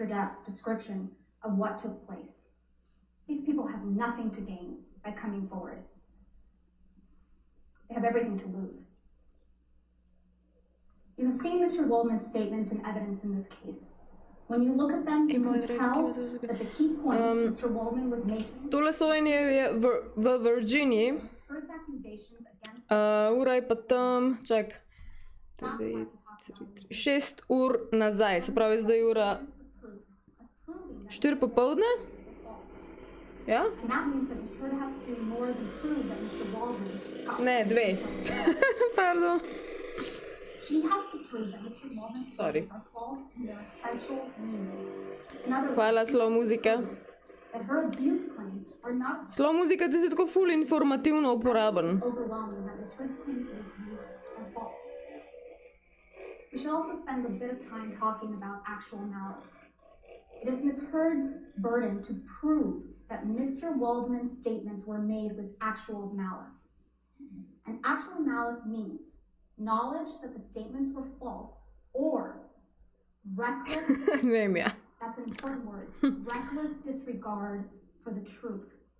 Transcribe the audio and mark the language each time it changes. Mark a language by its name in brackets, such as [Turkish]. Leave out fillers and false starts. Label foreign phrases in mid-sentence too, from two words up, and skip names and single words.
[English] Depp's description of what took place. These people have nothing to gain by coming forward. They have everything to lose. You have seen Mr. Waldman's statements and evidence in this case. When you look at them, you can tell that the key point Mr. Waldman was making... [Slovenian] Tole sojenje je v Virginiji. Ura je pa tam, čak, 6 ur nazaj, se pravi zdaj ura 4 popoldne? Ja? Ne, 2. Pardon. [English] She has to prove that Mr. Waldman's statements are false in their essential meaning. In other words, [Slovenian] hvala, slow muzika. [English] That her abuse claims are not... [Slovenian] Slow muzika, ti si tako ful informativno uporaben. [English] ...overwhelming that Ms. Heard's claims of abuse are false. We should also spend a bit of time talking about actual malice. It is Ms. Heard's burden to prove that Mr. Waldman's statements were made with actual malice. And actual malice means knowledge that the statements were false or reckless, that's an important word, reckless disregard for the truth.